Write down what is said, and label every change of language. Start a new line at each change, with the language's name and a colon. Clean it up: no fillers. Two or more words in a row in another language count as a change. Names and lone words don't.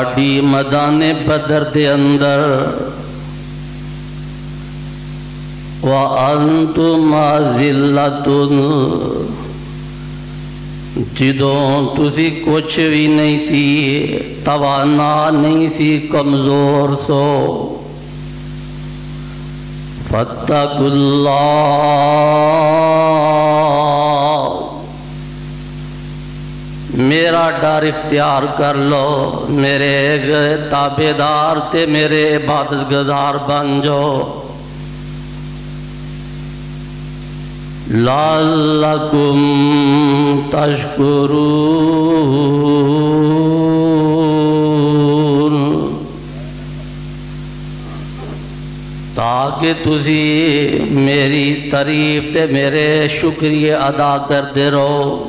Punjabi: تواڈی میدان بدر دے اندر
Arabic: وَأَنْتُمْ أَذِلَّةٌ
Punjabi: جدوں تسی کچھ بھی نہیں سی، توانا نہیں سی، کمزور سو، فَاتَّقُوا اللَّهَ میرا ڈر اختیار کر لو، میرے تابعدار تے میرے عبادت گزار بن جاؤ،
Arabic: لَعَلَّكُمْ تَشْكُرُونَ
Punjabi: تاکہ تسی میری تعریف تے میرے شکریہ ادا کرتے رہو۔